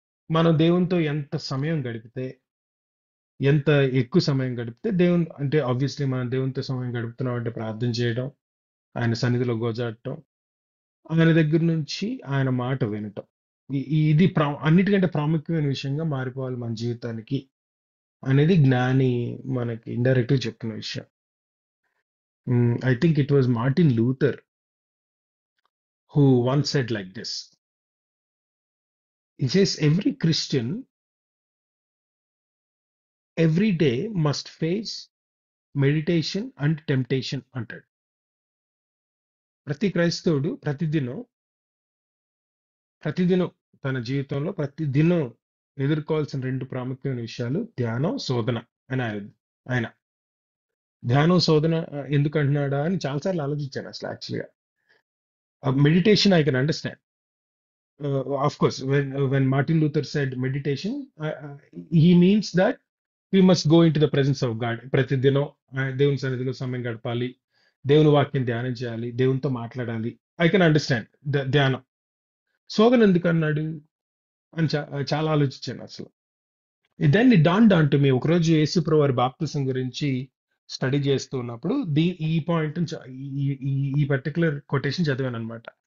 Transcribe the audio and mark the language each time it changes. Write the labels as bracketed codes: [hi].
[te] మనం దేవునితో ఎంత సమయం గడిపితే, ఎంత ఎక్కువ సమయం గడిపితే దేవుని, అంటే ఆబ్వియస్లీ మనం దేవునితో సమయం గడుపుతున్నాం అంటే ప్రార్థన చేయడం, ఆయన సన్నిధిలో గోజాడటం, ఆయన దగ్గర నుంచి ఆయన మాట వినటం, ఇది అన్నిటికంటే ప్రాముఖ్యమైన విషయంగా మారిపోవాలి మన జీవితానికి అనేది జ్ఞాని మనకి ఇండైరెక్ట్ గా చెప్తున్న విషయం. [en] I think it was Martin Luther who once said like this. He says, every Christian every day must face meditation and temptation [te] అంటాడు. ప్రతి క్రైస్తవుడు ప్రతిదినం తన జీవితంలో ప్రతిదినం ఎదుర్కోవాల్సిన రెండు ప్రాముఖ్యమైన విషయాలు ధ్యానం, శోధన అని ఆయన ధ్యానం, శోధన ఎందుకు అంటున్నాడా అని చాలాసార్లు ఆలోచించాను అసలు. [en] యాక్చువల్గా meditation I can understand. Of course, when Martin Luther said meditation, he means that we must go into the presence of God. [te] ప్రతిదినం దేవుని సన్నిధిలో సమయం గడపాలి, దేవుని వాక్యం ధ్యానం చేయాలి, దేవునితో మాట్లాడాలి. [en] I can understand [te] ధ్యానం. శోధన ఎందుకు అన్నాడు అని చాలా ఆలోచించాను అసలు. [en] Then it dawned on to me. [te] ఒకరోజు యేసుప్రభు వారి బాప్తిసం గురించి స్టడీ చేస్తూ ఉన్నప్పుడు ఈ పాయింట్, ఈ పర్టికులర్ కొటేషన్ చదివాను అనమాట.